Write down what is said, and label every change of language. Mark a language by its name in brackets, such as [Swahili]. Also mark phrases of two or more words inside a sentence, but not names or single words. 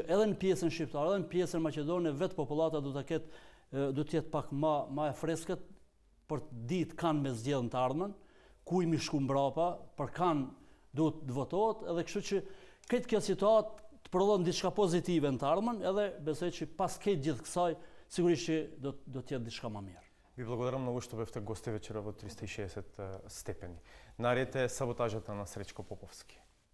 [Albanian] edhe në pjesën shqiptare, edhe në pjesën maqedone, vetë popullata do të jetë pak më e freskët për të ditë kanë me zgjedhën të ardhmen, ku i mi shku mbrapa, për kanë duhet të votohet, edhe kështu që këtë kjo situatë të prodhon diçka pozitive në të ardhmen, edhe besoj që pas këtë gjithë kësaj, sigurisht që do të jetë diçka më mirë. [Macedonian] Ви благодарам много, što бевте гости вечера во 360 степени. Наред е саботажата на Сречко Поповски.